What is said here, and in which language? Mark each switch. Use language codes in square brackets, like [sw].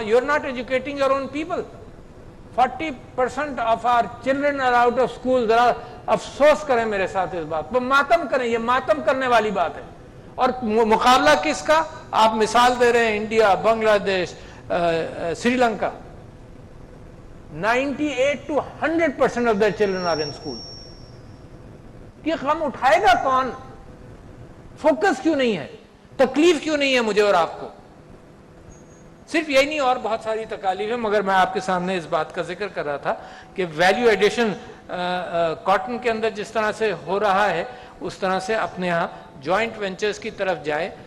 [en] You are not educating your own people. 40% of our children are out of school. [ur] ذرا افسوس کریں میرے ساتھ اس بات پر، ماتم کریں. یہ ماتم کرنے والی بات ہے. اور مقابلہ کس کا؟ آپ مثال دے رہے ہیں انڈیا، بنگلہ دیش، Sri Lanka. [en] 98 to 100% of their children are in school. [ur] یہ غم اٹھائے گا کون؟ فوکس کیوں نہیں ہے؟ تکلیف کیوں نہیں ہے مجھے اور آپ کو؟ صرف یہی نہیں، اور بہت ساری تکالیف ہیں، مگر میں آپ کے سامنے اس بات کا ذکر کر رہا تھا کہ ویلیو ایڈیشن کاٹن کے اندر جس طرح سے ہو رہا ہے اس طرح سے اپنے ہاں جوائنٹ وینچرز کی طرف جائے.